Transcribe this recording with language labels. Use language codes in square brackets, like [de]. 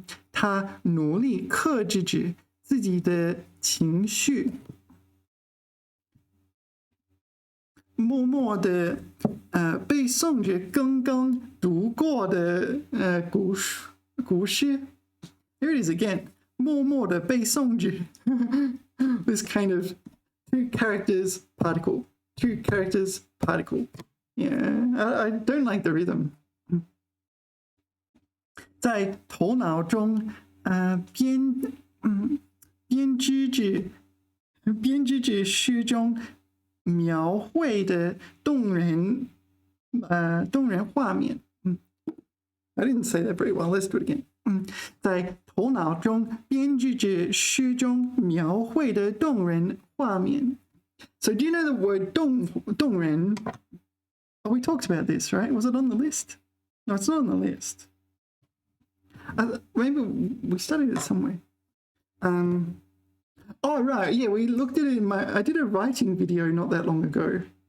[zh] 他努力克制着自己的情绪，默默地背诵着刚刚读过的古诗。 [en] Here it is again. [zh] 默默地背诵着。 [en] This kind of two characters particle. Two characters particle. Yeah, I don't like the rhythm. [zh] 在头脑中编织着诗中描绘的动人画面。 [en] I didn't say that very well. Let's do it again. [zh] 在头脑中编织着诗中描绘的动人画面。 [en] So do you know the word 动人? Oh, we talked about this, right? Was it on the list? No, it's not on the list. Maybe we studied it somewhere. Oh, right. Yeah, we looked at it in I did a writing video not that long ago.